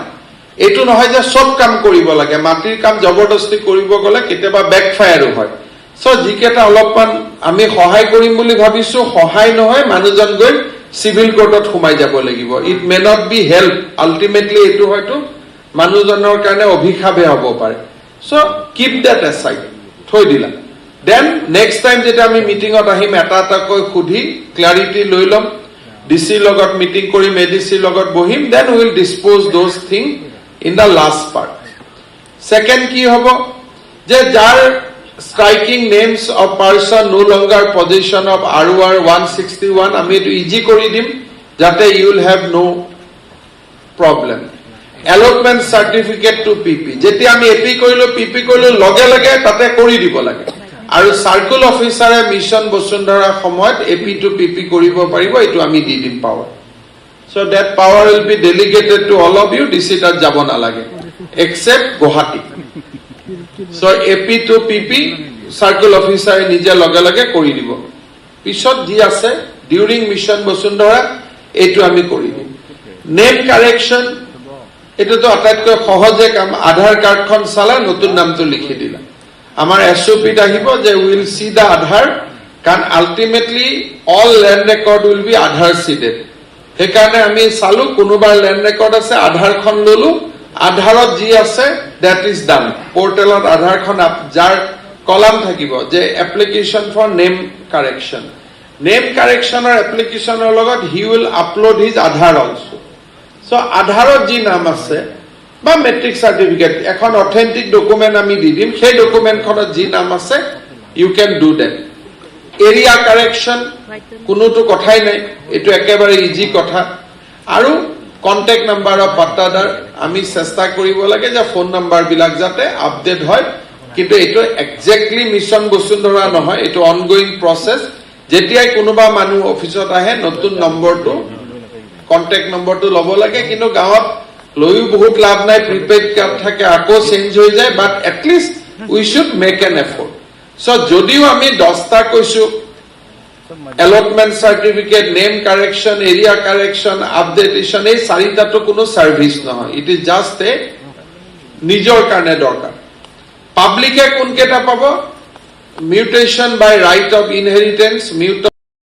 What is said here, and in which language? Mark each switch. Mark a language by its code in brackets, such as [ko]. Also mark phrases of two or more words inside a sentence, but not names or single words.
[as] এইটো নহয় যে সব কাম কৰিব লাগে, মাটিৰ কাম জবৰদস্তি কৰিব গলে কেতিয়াবা বেকফায়াৰো হয়। সো যিকেইটা অলপমান আমি সহায় কৰিম বুলি ভাবিছো, সহায় নহয়, মানুহজন গৈ [en] civil court [as] সোমাই যাব লাগিব। [en] it may not be help, [as] আল্টিমেটলি এইটো হয়তো মানুহজনৰ কাৰণে অভিশাপে হ'ব পাৰে। [en] so keep that aside, [as] থৈ দিলা। [en] then next time [as] যেতিয়া আমি মিটিঙত আহিম, এটা এটাকৈ সুধি ক্লাৰিটি লৈ ল'ম, ডিচিৰ লগত মিটিং কৰিম, এডিচিৰ লগত বহিম, [en] then will dispose those thing in the last part. সেকেন্ড [as] কি হ'ব যে যাৰ [en] striking names of person no longer possession of ROR 161 [as] আমি এটো ইজি কৰি দিম যাতে [en] you will have no problem. Allotment certificate to PP, [as] যেতিয়া আমি এপি কৰিলো পিপি কৰিলো লগে লগে তাতে কৰি দিব লাগে, আৰু [en] circle officer [as] মিশন বসুন্ধৰা সময়ত [en] AP to PP [as] কৰিব পাৰিব, এটো আমি দি দিম পাৱাৰ। [en] So that power will be delegated to all of you, [as] DC তাত যাব নালাগে except Guwahati. [en] So AP to PP circle officer [as] নিজে লগে লগে কৰি দিব। পিছত যি আছে ডিউৰিং মিশন বসুন্ধৰা এইটো আমি কৰি দিম। [en] name correction [as] এটো তো আটাইতকৈ সহজে কাম, আধাৰ কাৰ্ডখন চালা নতুন নামটো লিখি দিলা। আমাৰ এসওপিত আহিব যে [en] will see the আধাৰ, কারণ ultimately all land record will be আধাৰ seeded। [as] সেইকাৰণে আমি চালু কোনোবাৰ [en] land record [as] আছে, আধাৰখন ললো, আধাৰত যি আছে [en] that is done. পোর্টেলত [as] আধাৰখন যাৰ কলাম থাকিব যে [en] application for name correction, name correction's application's লগত he will upload his আধাৰ also। [as] সো আধাৰত যি নাম আছে বা [en] matric certificate, [as] এখন [en] authentic document [as] আমি দি দিম, সেই ডকুমেন্টখনত যি নাম আছে [en] you can do that. area correction [as] কোনোটো কথাই নাই, এটো একেবাৰে ইজি কথা। আৰু [en] contact number of [as] পাট্টাদাৰ আমি চেষ্টা কৰিব লাগে যে [en] phone number [as] বিলাক যাতে আপডেট হয়, কিন্তু এটো এক্স্যাক্টলি মিশন বসুন্ধৰা নহয়, এটো [en] ongoing process. [as] যেতিয়াই কোনোবা মানুহ অফিসত আহে নতুন নম্বৰটো [en] contact number [as] ল'ব লাগে, কিন্তু গাঁৱত লৈও বহুত লাভ নাই, [en] prepaid card [as] থাকে আকৌ চেঞ্জ হৈ যায়, [en] but atleast we should make an effort. সো [as] যদিও আমি 10টা কৈছো [en] allotment certificate, name correction, area correction, [as] updatation, এই 4টাটো কোনো সার্ভিস নহয়, [en] it is just a [as] নিজৰ কাৰণে দৰকাৰ। পাব্লিকে কোন কেটা পাব? [en] mutation by right of inheritance,